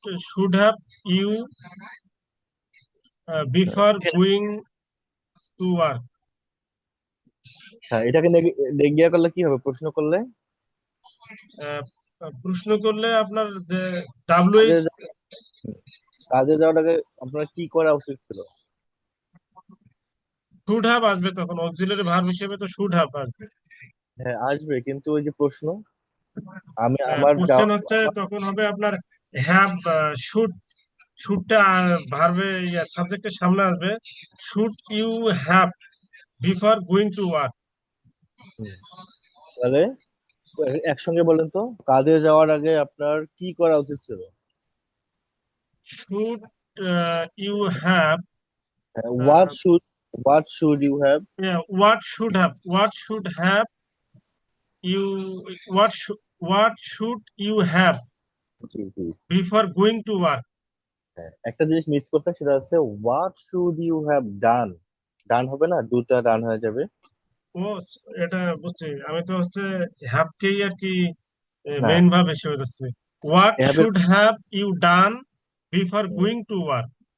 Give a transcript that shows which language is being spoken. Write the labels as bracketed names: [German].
[English] should have you before going to work? [Bangla] হ্যাঁ, এটাকে নেগিয়া করলে কি হবে, প্রশ্ন করলে? আহ, প্রশ্ন করলে আপনার যে কাজে [English] W H [Bangla] কাজে যাওয়ার আগে আপনার কি করা উচিত ছিল? শুড হ্যাভ আসবে, তখন অক্সিলারি ভার্ব হিসেবে তো শুড হ্যাভ আসবে। হ্যাঁ, আসবে, কিন্তু ওই যে প্রশ্ন, আমি আমার কোশ্চেন যাওয়া হচ্ছে তখন হবে আপনার হ্যাভ শুড, শুডটা ভার্বে সাবজেক্টের সামনে আসবে। [English] Should you have before going to work? [Bangla] হুম, তাহলে একসঙ্গে বলেন তো, কাজে যাওয়ার আগে আপনার কি করা উচিত ছিল? [English] Should you have what should you have? what should have you what should you have [Bangla] G, G. [English] before going to work? [Bangla] হ্যাঁ, একটা জিনিস মিস করতে, সেটা হচ্ছে [English] What should you have done. [Bangla] ডান হবে না, দুটা ডান হয়ে যাবে। ও, এটা বুঝছি, আমি তো হচ্ছে হ্যাভকেই আর কি না, মেইন ভাব হিসেবে যাচ্ছে। হোয়াট হ্যাভ এর [English] Should have you done before going to work?